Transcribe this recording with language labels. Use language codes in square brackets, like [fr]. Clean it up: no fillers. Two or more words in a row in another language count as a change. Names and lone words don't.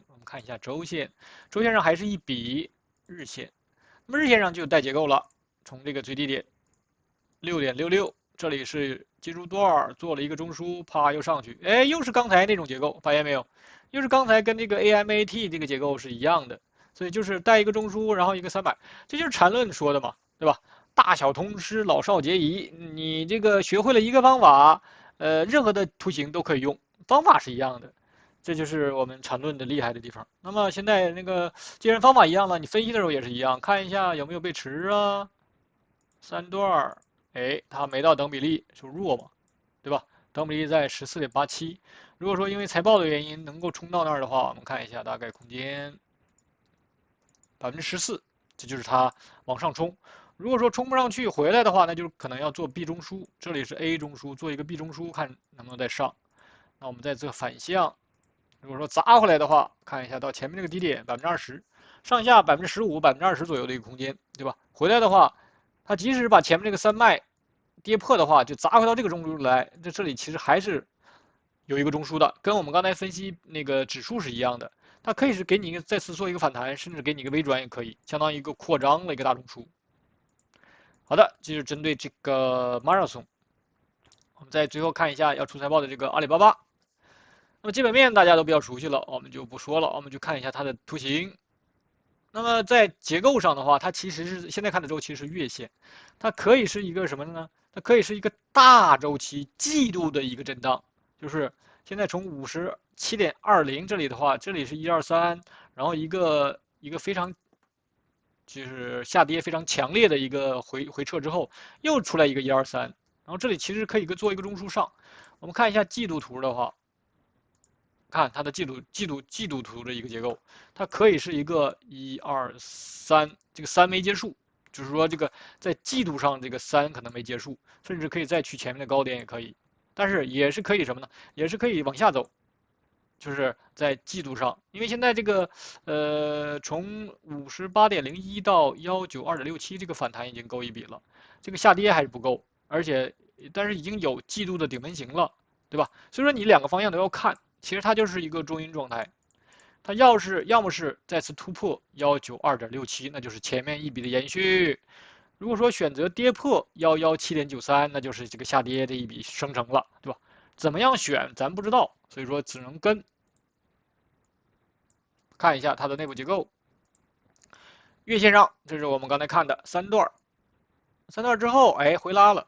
[zh] 我們看一下周線，周線上還是一筆日線，那麼日線上就有帶結構了，從這個最低點6.66，這裡是進入段做了一個中樞，啪又上去，哎，又是剛才那種結構，發現沒有？又是剛才跟這個 AMAT 這個結構是一樣的，所以就是帶一個中樞，然後一個300，這就是纏論說的嘛，對吧？大小通吃，老少皆宜。你這個學會了一個方法，任何的圖形都可以用。方法是一樣的，這就是我們纏論的厲害的地方。那麼現在那個既然方法一樣了，你分析的時候也是一樣，看一下有沒有背馳啊，三段，哎，它沒到等比例就弱嘛，對吧？等比例在14.87。如果說因為財報的原因能夠衝到那兒的話，我們看一下大概空間14%，這就是它往上衝。如果說衝不上去回來的話，那就可能要做 B 中樞，這裡是 A 中樞，做一個 B 中樞，看能不能再上。那我們在這反向，如果說砸回來的話，看一下到前面這個低點20%，上下15%、20%左右的一個空間，對吧？回來的話，它即使把前面這個3脈跌破的話，就砸回到這個中樞來，這裡其實還是有一個中樞的，跟我們剛才分析那個指數是一樣的，它可以是給你再次做一個反彈，甚至給你一個微轉也可以，相當於一個擴張的一個大中樞。好的，這就是針對這個 Marathon。我們再最後看一下要出財報的這個阿里巴巴。那麼基本面大家都比較熟悉了，我們就不說了，我們就看一下它的圖形。那麼在結構上的話，它其實是現在看的周期是月線，它可以是一個什麼呢？它可以是一個大周期季度的一個震盪，就是現在從57.20這裡的話，這裡是123，然後一個非常就是下跌非常強烈的一個回撤之後，又出來一個123，然後這裡其實可以做一個中樞上。我們看一下季度圖的話。看它的季度圖的一個結構，它可以是一個1、2、3，這個3沒結束，就是說這個在季度上這個3可能沒結束，甚至可以再去前面的高點也可以，但是也是可以什麼呢？也是可以往下走，就是在季度上，因為現在這個從58.01到192.67這個反彈已經夠一筆了，這個下跌還是不夠，但是已經有季度的頂分型了，對吧？所以說你兩個方向都要看。其實它就是一個中陰狀態，它要麼是再次突破192.67，那就是前面一筆的延續；如果說選擇跌破117.93，那就是這個下跌的一筆生成了，對吧？怎麼樣選咱不知道，所以說只能跟。看一下它的內部結構，月線上這是我們剛才看的三段之後，哎，回拉了。